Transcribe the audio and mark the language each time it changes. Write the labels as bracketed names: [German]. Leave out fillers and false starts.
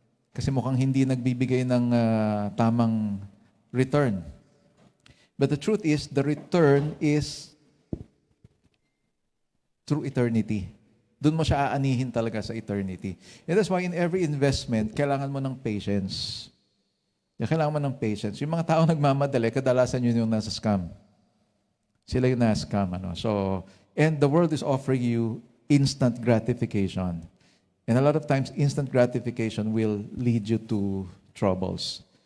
[Filipino] Kasi mukhang hindi nagbibigay ng tamang return. [English] But the truth is, the return is through eternity. [Filipino] Doon mo siya aanihin talaga sa eternity. [English] And that's why in every investment, [Filipino] kailangan mo ng patience. Kailangan mo ng patience. Yung mga tao nagmamadali, kadalasan yun yung nasa scam. Sila yung nasa scam. [English] So, and the world is offering you instant gratification. And a lot of times, instant gratification will lead you to troubles.